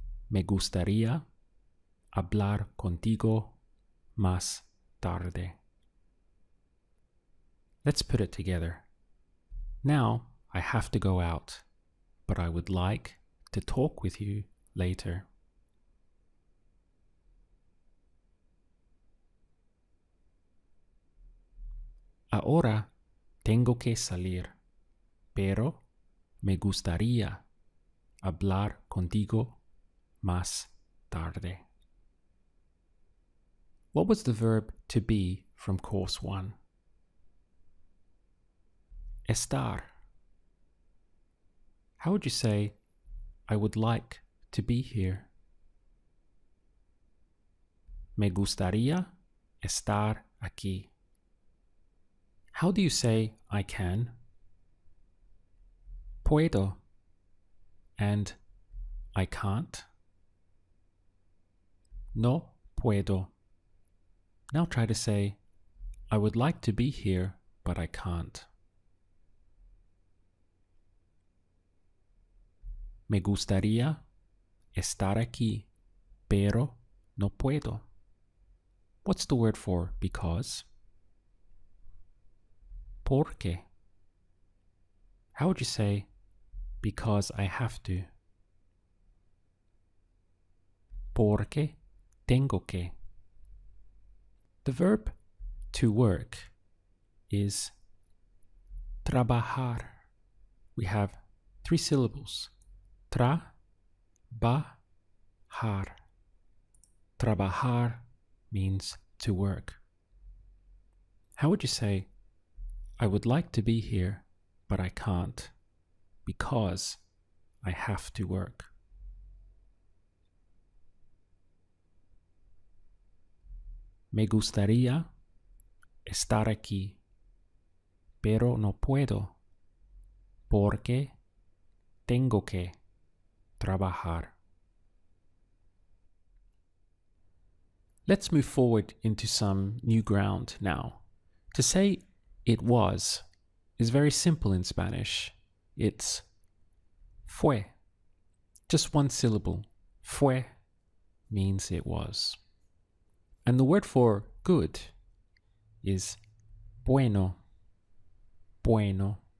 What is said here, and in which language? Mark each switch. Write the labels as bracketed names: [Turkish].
[Spanish] Me gustaría hablar contigo más tarde. [English] Let's put it together. Now I have to go out, but I would like to talk with you later. [Spanish] Ahora tengo que salir, pero me gustaría hablar contigo más tarde. [English] What was the verb to be from course 1? [Spanish] Estar. [English] How would you say, I would like to be here? [Spanish] Me gustaría estar aquí. [English] How do you say I can? Puedo. And I can't? [Spanish] No puedo. [English] Now try to say, I would like to be here, but I can't. [Spanish] Me gustaría estar aquí, pero no puedo. [English] What's the word for because? Porque. How would you say, because I have to? [Spanish] Porque tengo que. [English] The verb to work is trabajar. We have 3 syllables. Tra-ba-har. Trabajar means to work. How would you say, I would like to be here, but I can't, because I have to work? [Spanish] Me gustaría estar aquí, pero no puedo, porque tengo que trabajar. [English] Let's move forward into some new ground now. To say it was is very simple in Spanish. It's fue. Just one syllable. Fue means it was. And the word for good is bueno. Bueno.